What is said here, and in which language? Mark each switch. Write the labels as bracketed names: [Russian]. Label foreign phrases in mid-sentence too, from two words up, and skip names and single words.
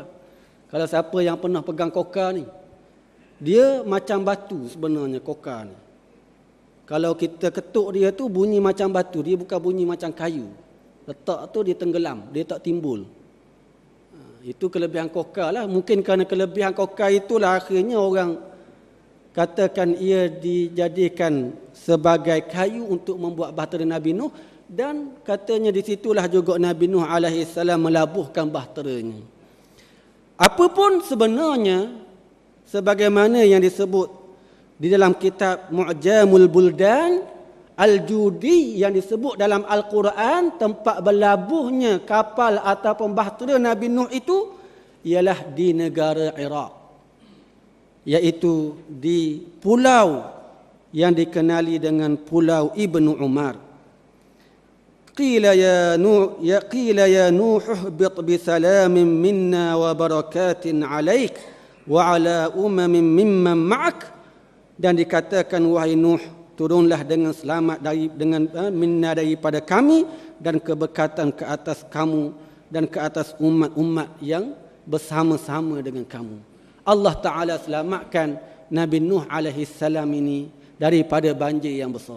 [Malay] Kalau siapa yang pernah pegang kokar ni, dia macam batu sebenarnya kokar ni. Kalau kita ketuk dia tu bunyi macam batu, dia bukan bunyi macam kayu. Letak tu dia tenggelam, dia tak timbul. Itu kelebihan kokar lah. Mungkin kerana kelebihan kokar itulah akhirnya orang katakan ia dijadikan sebagai kayu untuk membuat bahtera Nabi Nuh, dan katanya di situlah juga Nabi Nuh [Arabic] عليه السلام [Malay] melabuhkan bahteranya. Apapun sebenarnya, sebagaimana yang disebut di dalam kitab Mu'jamul Buldan Al-Judi yang disebut dalam Al-Quran, tempat berlabuhnya kapal ataupun bahtera Nabi Nuh itu ialah di negara Iraq, iaitu di pulau yang dikenali dengan Pulau Ibnu Umar. [Arabic] قيل يا نوح اهبط بسلام منا وبركات عليك وعلى أمم ممن معك. [Malay] Dan dikatakan, wahai Nuh, turunlah dengan selamat minna daripada kami, dan keberkatan ke atas kamu dan ke atas umat-umat yang bersama-sama dengan kamu. [Arabic] الله تعالى [Malay] selamatkan Nabi Nuh [Arabic] عليه السلام [Malay] ini daripada banjir yang besar.